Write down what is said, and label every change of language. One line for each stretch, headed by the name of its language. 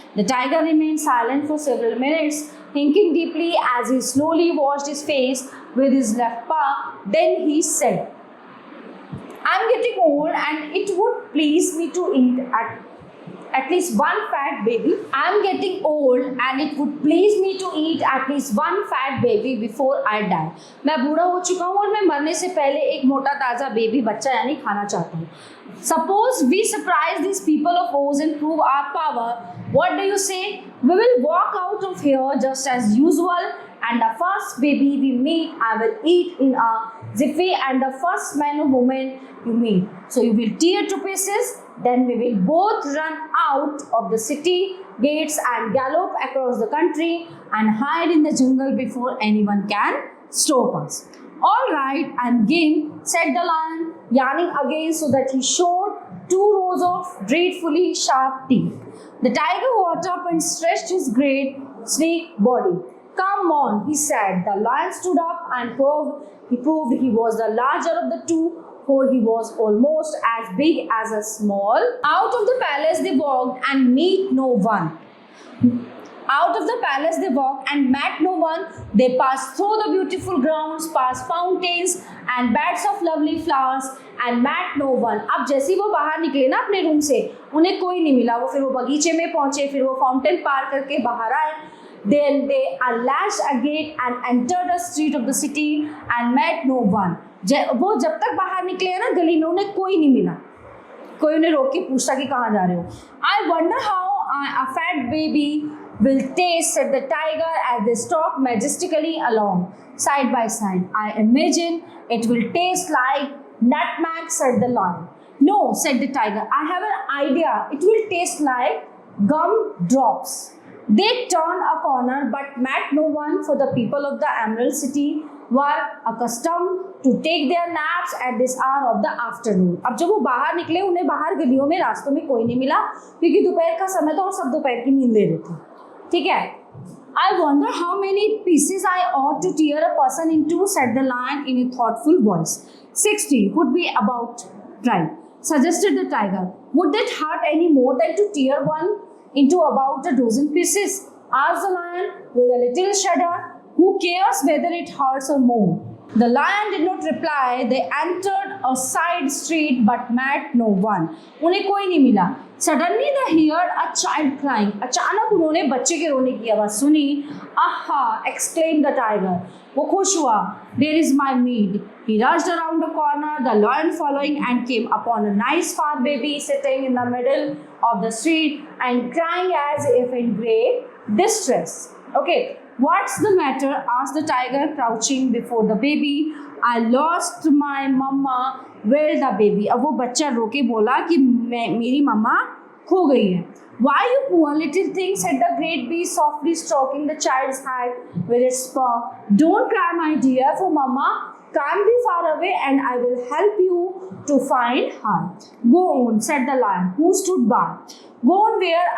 English: The tiger remained silent for several minutes, thinking deeply as he slowly washed his face with his left paw. Then he said, I am getting old and it would please me to eat at least one fat baby. I am getting old and it would please me to eat at least one fat baby before I die.
Hindi: मैं बूढ़ा हो चुका हूँ और मैं मरने से पहले एक मोटा ताज़ा बेबी बच्चा यानी खाना चाहता हूँ.
English: Suppose we surprise these people of Oz and prove our power. What do you say? We will walk out of here just as usual, and the first baby we meet, I will eat in a jiffy, and the first man or woman you meet. So you will tear to pieces. Then we will both run out of the city gates and gallop across the country and hide in the jungle before anyone can stop us. All right, I'm game, said the lion, yawning again so that he showed 2 rows of dreadfully sharp teeth. The tiger walked up and stretched his great, sleek body. Come on, he said. The lion stood up and proved he was the larger of the two, for he was almost as big as a small. Out of the palace they walked and met no one. Out of the palace they walked and met no one. They passed through the beautiful grounds, past fountains and beds of lovely flowers and met no one.
Hindi: अब जैसे वो बाहर निकले ना अपने room से, उन्हें कोई नहीं मिला. वो फिर वो बगीचे में पहुंचे, फिर वो फाउंटेन पार करके बाहर आए.
English: Then they unlatched a gate and entered a street of the city and met no one.
Hindi: वो जब तक बाहर निकले हैं ना गली में, उन्हें कोई नहीं मिला. कोई उन्हें रोक के पूछता कि कहाँ जा रहे हो.
English: I wonder how a fat baby will taste, said the tiger as they stalked majestically along, side by side. I imagine it will taste like nutmeg, said the lion. No, said the tiger. I have an idea. It will taste like gumdrops. They turned a corner but met no one, for the people of the Emerald City were accustomed to take their naps at this hour of the afternoon.
Hindi: अब जब वो बाहर निकले, उन्हें बाहर गलियों में रास्तों में कोई नहीं मिला, क्योंकि दोपहर का समय था और सब दोपहर की नींद ले रहे थे. ठीक है.
English: I wonder how many pieces I ought to tear a person into, said the lion in a thoughtful voice. 60 would be about right, suggested the tiger. Would that hurt any more than to tear one into about a dozen pieces? Asked the lion with a little shudder. Who cares whether it hurts or more? The lion did not reply. They entered a side street but met no one.
Hindi: उन्हें कोई नहीं मिला.
English: Suddenly they heard a child crying.
Hindi: अचानक उन्होंने बच्चे के रोने की आवाज़ सुनी.
English: Aha! exclaimed the tiger.
Hindi: वो खुश हुआ.
English: There is my meat. He rushed around the corner, the lion following, and came upon a nice fat baby sitting in the middle of the street and crying as if in great distress. Okay. What's the matter? asked the tiger, crouching before the baby. I lost my mama. Where the baby?
Hindi: अब वो बच्चा रोके बोला कि मेरी मम्मा खो गई है.
English: Why, you poor little thing, said the great beast, softly stroking the child's head with its paw. Don't cry, my dear, for mama can't be far away and I will help you to find her. Go on, said the lion, who stood by. Go on where?